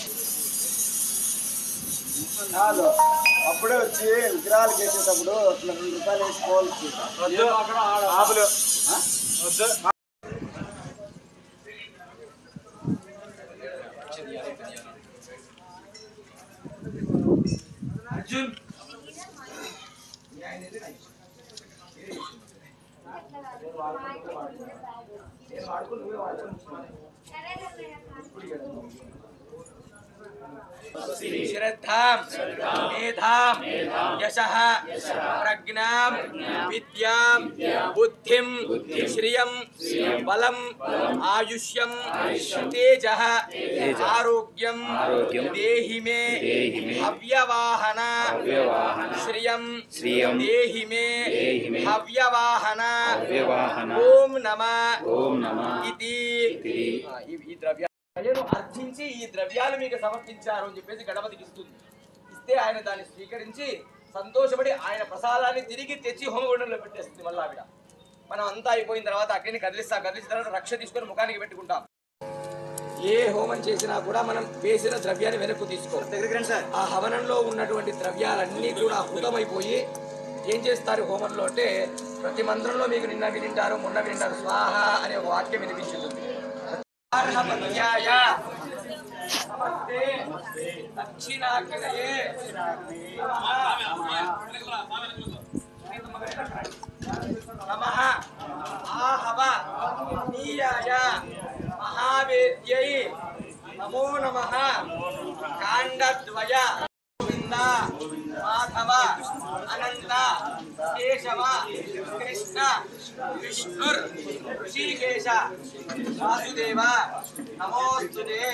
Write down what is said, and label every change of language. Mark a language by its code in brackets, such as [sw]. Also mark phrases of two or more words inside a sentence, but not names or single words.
[te] కాదు అప్పుడే వచ్చి విగ్రహాలు చేసేటప్పుడు అట్లా 2 రూపాయలు వేసుకోవాలి. అర్జున్ [sa] श्रद्धां मेधां यशः प्रज्ञां विद्यां बुद्धिं श्रियं बलं आयुष्यं तेजः आरोग्यं देहि मे हव्यवाहन श्रियं देहि मे हव्यवाहन ओम नमः इति द्रव्य [te] అర్చించి ఈ ద్రవ్యాలు మీకు సమర్పించారు అని చెప్పేసి గణపతికి ఇస్తుంది. ఇస్తే ఆయన దాన్ని స్వీకరించి సంతోషపడి ఆయన ప్రసాదాన్ని తిరిగి తెచ్చి హోమగుండంలో పెట్టేస్తుంది. మళ్ళీ ఆవిడ మనం అంతా అయిపోయిన తర్వాత అగ్నిని కదిలిసిన తర్వాత రక్ష తీసుకొని ముఖానికి పెట్టుకుంటాం. ఏ హోమం చేసినా కూడా మనం వేసిన ద్రవ్యాన్ని వెనక్కు తీసుకోవాలి. ఆ హవనంలో ఉన్నటువంటి ద్రవ్యాలన్నీ కూడా హుతమైపోయి ఏం చేస్తారు హోమంలో అంటే ప్రతి మంత్రంలో మీకు నిన్న వినింటారు మొన్న వినింటారు స్వాహ అనే ఒక వాక్యం వినిపించుతుంది. [sa] अर्हपत्याय समस्ते दक्षिणाग्नये नमः आहव नीयाय महावेद्यै नमो नमः काण्डद्वय गोविन्द माधव अनंत केशव कृष्ण विष्णुर ऋषिकेश वासुदेव नमोस्तुते